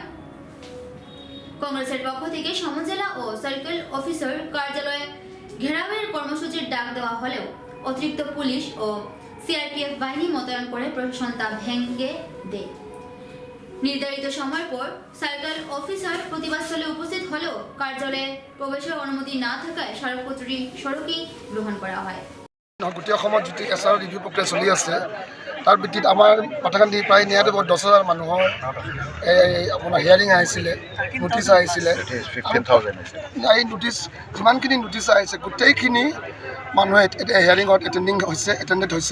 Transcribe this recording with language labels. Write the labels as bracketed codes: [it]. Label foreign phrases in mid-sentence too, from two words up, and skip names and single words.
[bn] কংগ্রেসের পক্ষ থেকে সমজেলা ও সার্কেল অফিসার কার্যালয়ে ঘেরাওয়ের কর্মসূচির ডাক দেওয়া হলেও অতিরিক্ত পুলিশ ও সিআরপিএফ বাহিনী মোতায়েন করে প্রশাসন তা ভেঙে দেয়। নির্ধারিত সময় পর সার্কেল অফিসার প্রতিবাদস্থলে উপস্থিত হলেও কার্যালয়ে প্রবেশের অনুমতি না থাকায় স্মারকপত্রটি সড়কেই গ্রহণ করা হয়। [as] গোটেই অসমত যিটো এছআৰ ৰিভিউ প্ৰক্ৰিয়া চলি আছে, তাৰ ভিত্তিত আমাৰ পাথাৰকান্দি প্ৰায় 10,000 মানুহৰ আপোনাৰ হিয়াৰিং আহিছিলে, নোটিছ আহিছিলে। এই নোটিছ যিমানখিনি নোটিছ আহিছে গোটেইখিনি মানুহে হিয়াৰিঙত এটেণ্ডেড হৈছে।